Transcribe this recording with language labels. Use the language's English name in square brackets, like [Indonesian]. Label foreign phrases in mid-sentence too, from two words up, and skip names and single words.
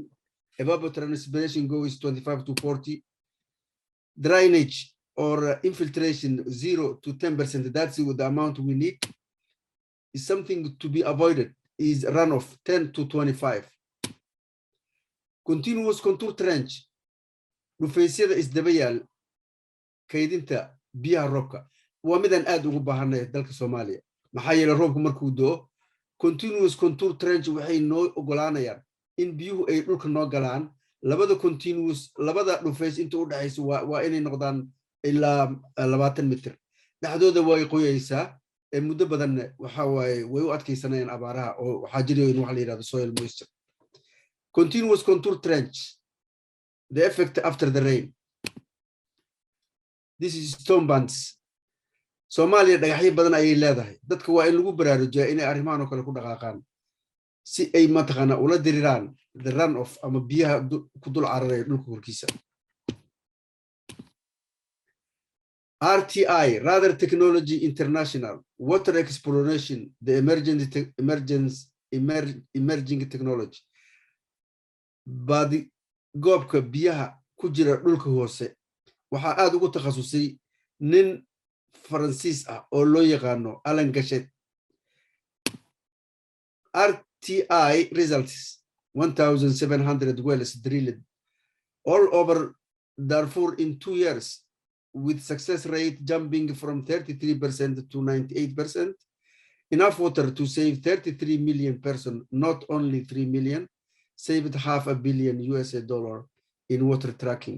[English] Evapotranspiration goes 25 to 40. Drainage or infiltration 0 to 10%. That's the amount we need. Is something to be avoided. Is runoff 10 to 25. Continuous contour trench. [Somali] Dhufaysyada isdabayaal kaydinta biyaha roobka waa midaan aad ugu baahanay dalka Soomaaliya. Maxaa yeelay roobku markuu doo [English] continuous contour trench [Somali] waxay noo ogolaanayaan in biyuhu ay dhulka noo galaan labada continuous labada dhufays inta u dhaxaysa waa inay noqdaan ilaa 20 mitir dhaxdooda way qoyaysaa muddo badan waxa way u adkaysanayaan abaaraha oo waxa jirayo in wax la yiraahdo [English] soil moisture. Continuous contour trench, the effect after the rain. This is stone bands. [Somali] Soomaaliya dhagaxyo badan ayay leedahay. Dadka waa in lagu baraarujiyaa inay arrimahan oo kale ku dhaqaaqaan si ay mataqaana ula diriraan [English] the run off [Somali] ama biyaha ku dul cararay dhulka korkiisa. [English] RTI, Rather Technology International, Water Exploration, the emerging technology. [Somali] Badi goobka biyaha ku jira dhulka hoose waxa aad ugu takhasusay nin Francis oo loo yaqaano Alan Gashet. [English] RTI results 1,700 wells drilled all over Darfur in 2 years with success rate jumping from 33% to 98%. Enough water to save 33 million persons, not only 3 million, saved $500 million in water tracking.